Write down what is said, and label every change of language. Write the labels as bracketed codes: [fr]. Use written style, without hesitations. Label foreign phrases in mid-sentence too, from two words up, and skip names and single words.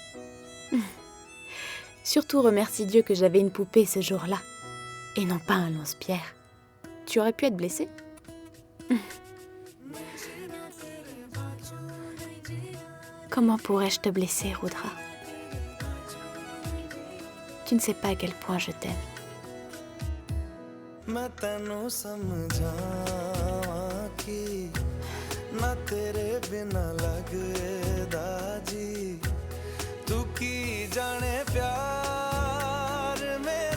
[fr] Surtout remercie Dieu que j'avais une poupée ce jour-là, et non pas un lance-pierre. Tu aurais pu être blessée. Comment pourrais-je te blesser, Rudra? Tu ne sais pas à quel point je t'aime. [pa] ਮੈਂ ਤੈਨੂੰ ਸਮਝਾਵਾਂ ਕਿ ਨਾ ਤੇਰੇ ਬਿਨਾ ਲਗਦਾ ਜੀ ਤੂੰ ਕੀ ਜਾਣੇ ਪਿਆਰ